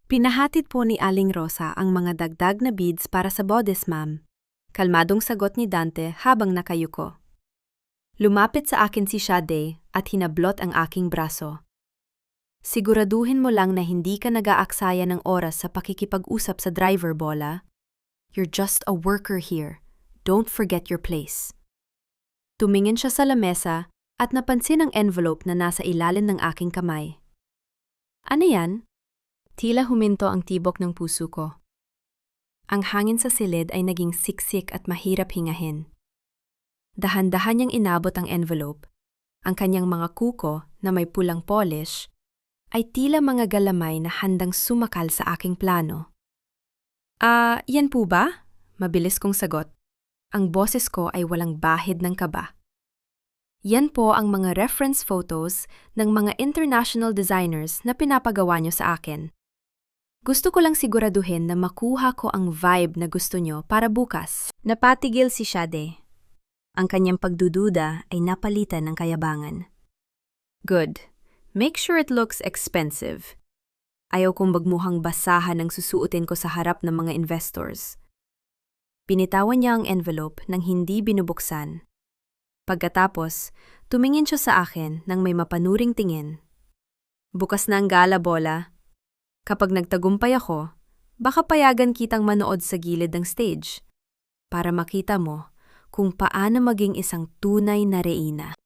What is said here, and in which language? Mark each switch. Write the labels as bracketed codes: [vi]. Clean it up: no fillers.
[tl] "Pinahatid po ni Aling Rosa ang mga dagdag na beads para sa bodice, ma'am." Kalmadong sagot ni Dante habang nakayuko. Lumapit sa akin si Sade at hinablot ang aking braso. "Siguraduhin mo lang na hindi ka nag-aaksaya ng oras sa pakikipag-usap sa driver, Bola. [en] You're just a worker here. Don't forget your place." [tl] Tumingin siya sa lamesa at napansin ang envelope na nasa ilalim ng aking kamay. "Ano yan?" Tila huminto ang tibok ng puso ko. Ang hangin sa silid ay naging siksik at mahirap hingahin. Dahan-dahan niyang inabot ang envelope. Ang kanyang mga kuko na may pulang polish ay tila mga galamay na handang sumakal sa aking plano. Yan po ba?" Mabilis kong sagot. Ang boses ko ay walang bahid ng kaba. "Yan po ang mga reference photos ng mga international designers na pinapagawa niyo sa akin. Gusto ko lang siguraduhin na makuha ko ang vibe na gusto nyo para bukas. Napatigil si Shade. Ang kanyang pagdududa ay napalitan ng kayabangan. [en] Good. Make sure it looks expensive. [tl] Ayaw kong magmuhang basahan ang susuotin ko sa harap ng mga investors. Pinitawan niya ang envelope nang hindi binubuksan. Pagkatapos, tumingin siya sa akin nang may mapanuring tingin. Bukas na ang gala, Bola. Kapag nagtagumpay ako, baka payagan kitang manood sa gilid ng stage para makita mo kung paano maging isang tunay na reyna.